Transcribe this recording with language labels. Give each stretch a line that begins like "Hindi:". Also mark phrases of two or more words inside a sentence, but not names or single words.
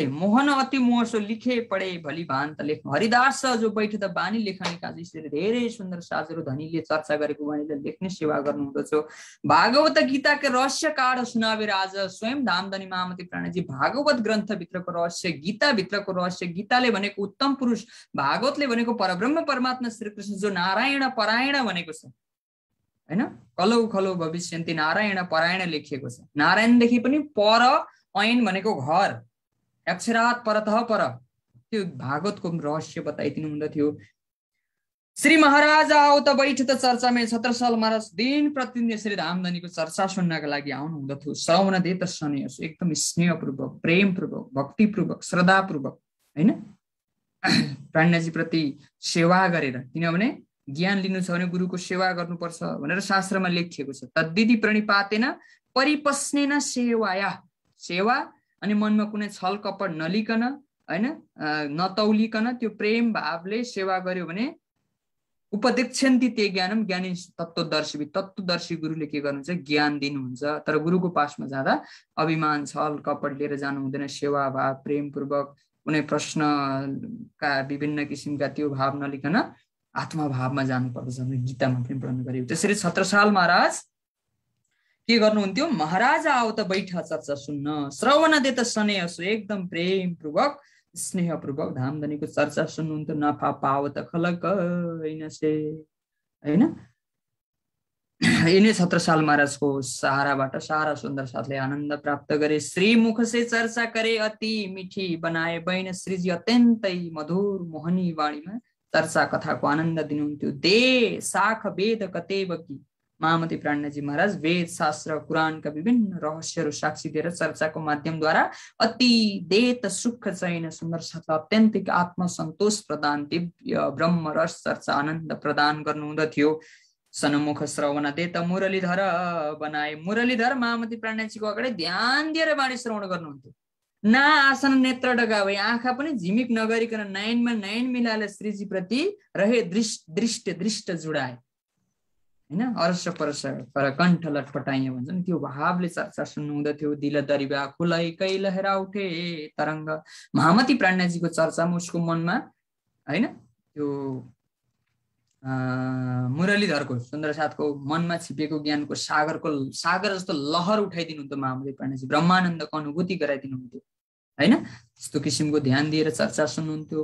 Hindi: मोहन अति मोहसो लिखे पढे भली भान्त लेख्नु। हरिदास जो बैठे त बानी लेखनी काज,
Nepali: यसरी धेरै सुन्दर साजहरू धनीले चर्चा गरेको वाणीलाई लेख्ने सेवा गर्नुहुँदछ।
Hindi: भागवत गीता के रहस्य काढ सुनावे राज,
Nepali: स्वयं धामधनी महामती प्राणजी भागवत ग्रन्थभित्रको रहस्य, गीताभित्रको रहस्य। गीताले भनेको उत्तम पुरुष, भागवतले भनेको परब्रह्म परमात्मा श्रीकृष्ण जो नारायण परायण भनेको छ होइन।
Sanskrit: कलौ खलौ भविष्यन्ति नारायण परायण
Nepali: लेखिएको छ। नारायणदेखि पनि पर, ऐन भनेको घर,
Sanskrit: अक्षरात परतः पर,
Nepali: त्यो भागवतको रहस्य बताइदिनु हुँदथ्यो।
Hindi: श्री महाराज आओ त बैठ त चर्चा में
Nepali: 17 साल महाराज दिन प्रतिदिन यसरी धामधनीको चर्चा सुन्नका लागि आउनु हुँदथ्यो।
Hindi: श्रवण दे त सन्यास,
Nepali: एकदम स्नेहपूर्वक, प्रेमपूर्वक, भक्तिपूर्वक, श्रद्धापूर्वक होइन प्राणजी प्रति सेवा गरेर। किनभने ज्ञान लिनु छ भने गुरुको सेवा गर्नुपर्छ भनेर शास्त्रमा लेखिएको छ।
Sanskrit: तद्दिति प्रणिपातेन परिपस्नेन सेवाया,
Nepali: सेवा अनि मनमा कुनै छल कपट नलिकन होइन, नतौलिकन त्यो प्रेम भावले सेवा गर्यो भने
Sanskrit: उपदेक्षन्ति ते ज्ञानम,
Nepali: ज्ञानी तत्त्वदर्शी गुरुले के गर्नुहुन्छ, ज्ञान दिनुहुन्छ। तर गुरुको पासमा जाँदा अभिमान छल कपट लिएर जानु हुँदैन। सेवा भाव प्रेमपूर्वक, कुनै प्रश्नका विभिन्न किसिमका त्यो भाव नलिकन आत्मा भावमा जानुपर्दछ भने गीतामा पनि वर्णन गरिएको। त्यसरी 17 साल महाराज के गर्नुहुन्थ्यो,
Hindi: महाराज आओ त बैठ
Nepali: चर्चा सुन्न,
Hindi: श्रवण दे त सन्यास,
Nepali: एकदम प्रेमपूर्वक स्नेहपूर्वक धामधनीको चर्चा सुन्नुहुन्थ्यो।
Hindi: नफा पाव त खलक होइन से होइन।
Nepali: यिनै छत्रसाल महाराजको सहाराबाट सारा सुन्दर साथले आनन्द प्राप्त गरे।
Hindi: श्री मुख से चर्चा करे अति मिठी बनाए बैन।
Nepali: श्रीजी अत्यन्तै मधुर मोहनी वाणीमा चर्चा कथाको आनन्द दिनुहुन्थ्यो।
Hindi: दे शाख वेद कतेबकी,
Nepali: महामती प्राणजी महाराज वेद शास्त्र कुरानका विभिन्न रहस्यहरू साक्षी दिएर चर्चाको माध्यमद्वारा
Hindi: अति देत सुख
Nepali: चाहिँ सुन्दर साथलाई अत्यन्तिक आत्मसन्तोष प्रदान, दिव्य ब्रह्म रस चर्चा आनन्द प्रदान गर्नुहुँदथ्यो।
Hindi: सनमुख श्रवण देत मुरलीधर बनाए।
Nepali: मुरलीधर महामती प्राणजीको अगाडि ध्यान दिएर वाणी श्रवण गर्नुहुन्थ्यो।
Hindi: ना आसन नेत्र डगावे,
Nepali: आँखा पनि झिमिक नगरिकन नयनमा नयन मिलाएर श्रीजी प्रति
Hindi: रहे दृष्ट जुडाए
Nepali: हैन।
Hindi: अरस परस पर कण्ठ लटपटाइए
Nepali: भन्छन्, त्यो भावले चर्चा सुन्नुहुँदथ्यो।
Hindi: दिल दरिबा खुलै कै लहरा उठे तरङ्ग।
Nepali: महामती प्राणजीको चर्चामा उसको मनमा हैन त्यो मुरलीधरको सुन्दर साथको मनमा छिपेको ज्ञानको सागर जस्तो लहर उठाइदिनुहुन्थ्यो महामती प्राणजी। ब्रह्मानन्दको अनुभूति गराइदिनुहुन्थ्यो हैन। त्यस्तो किसिमको ध्यान दिएर चर्चा सुन्नुहुन्थ्यो।